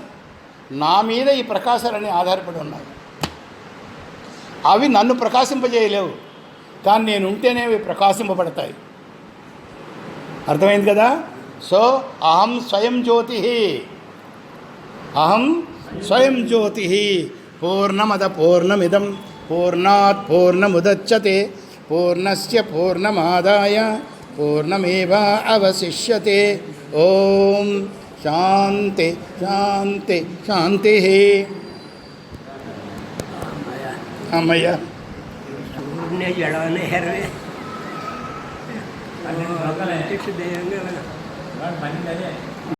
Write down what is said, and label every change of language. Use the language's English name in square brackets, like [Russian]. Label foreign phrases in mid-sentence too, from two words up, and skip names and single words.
[Telugu] నా మీద ఈ ప్రకాశాలన్నీ ఆధారపడి ఉన్నాయి. అవి నన్ను ప్రకాశింపజేయలేవు, కానీ నేను ఉంటేనే అవి ప్రకాశింపబడతాయి. అర్థమైంది కదా? [Sanskrit] సో అహం స్వయం జ్యోతి పూర్ణమద పూర్ణమిదం పూర్ణాత్ పూర్ణముదచ్యతే పూర్ణస్య పూర్ణమాదాయ పూర్ణమేవా అవశిష్యతే. ఓం శాంతి శాంతి శాంతి. [Telugu] అమ్మయ్య సూర్యునే జడవనే హెరవే దేవంగా